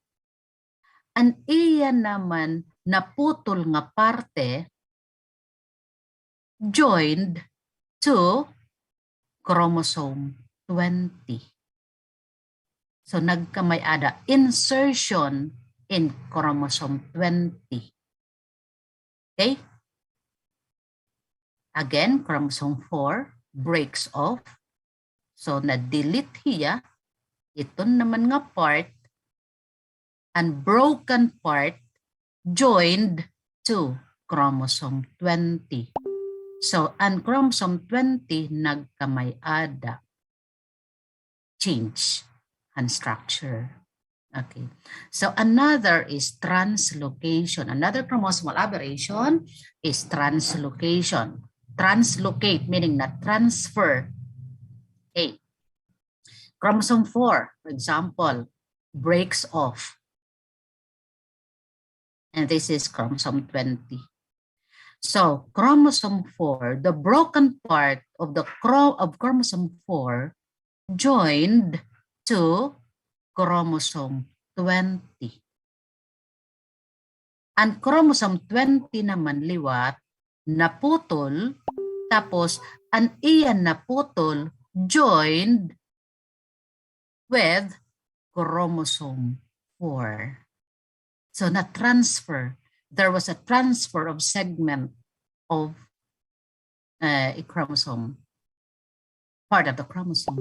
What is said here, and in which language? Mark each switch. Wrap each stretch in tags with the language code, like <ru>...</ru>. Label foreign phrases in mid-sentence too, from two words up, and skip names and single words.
<war>Ang iya naman naputol nga parte</war> <en>joined to chromosome 20.</en> <war>So nagkamay ada</war> <en>insertion in chromosome 20. Okay? Again, chromosome 4 breaks off. So,</en> <war>na-delete hiya. Ito naman nga</war> <en>part, unbroken part, joined to chromosome 20.</en> <war>So, ang chromosome 20 nagkamay-ada.</war> <en>Change and structure. Okay. So, another is translocation. Another chromosomal aberration is translocation. Translocate, meaning na transfer. Okay. Chromosome 4, for example, breaks off. And this is chromosome 20. So, chromosome 4, the broken part of the chromosome 4 joined to chromosome 20.</en> <war>Ang chromosome 20 naman liwat, naputol, tapos ang iyan naputol</war> <en>joined with chromosome 4.</en> <war>So na-transfer.</war> <en>There was a transfer of segment of a chromosome, part of the chromosome.</en>